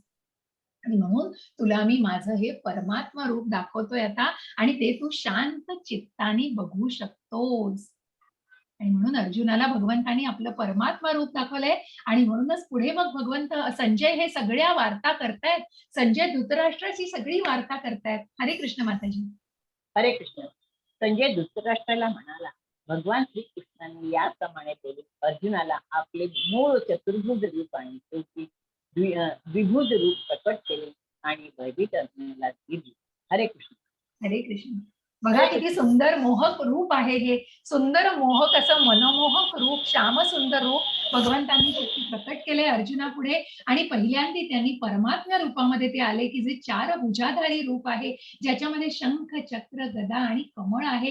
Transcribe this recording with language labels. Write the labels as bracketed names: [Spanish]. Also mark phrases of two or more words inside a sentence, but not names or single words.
[Marathi] आणि म्हणून तुला मी माझं हे परमात्मा रूप दाखवतोय आता आणि ते तू शांत चित्ताने बघू शकतोस. आणि म्हणून अर्जुनाला भगवंतानी आपलं परमात्मा रूप दाखवलंय आणि म्हणूनच पुढे मग भगवंत संजय हे सगळ्या वार्ता करतायत. संजय धृतराष्ट्राची सगळी वार्ता करतायत. हरे कृष्ण माताजी. हरे कृष्ण. संजय धृतराष्ट्राला म्हणाला, भगवान श्रीकृष्णाने याप्रमाणे बोलून अर्जुनाला आपले मूळ चतुर्भुज रूप आणि द्विभुज रूप प्रकट केले आणि भयभीत अर्जुनाला दिली. हरे कृष्ण. हरे कृष्ण. बघा किती सुंदर मोहक रूप आहे हे. सुंदर मोहक असं मनमोहक रूप, श्याम सुंदर रूप भगवंतांनी प्रकट केले अर्जुनापुढे आणि पहिल्यांदा त्यांनी परमात्म्या रूपामध्ये ते आले की जे 4 भुजाधारी रूप आहे, ज्याच्यामध्ये शंख, चक्र, गदा आणि कमळ आहे.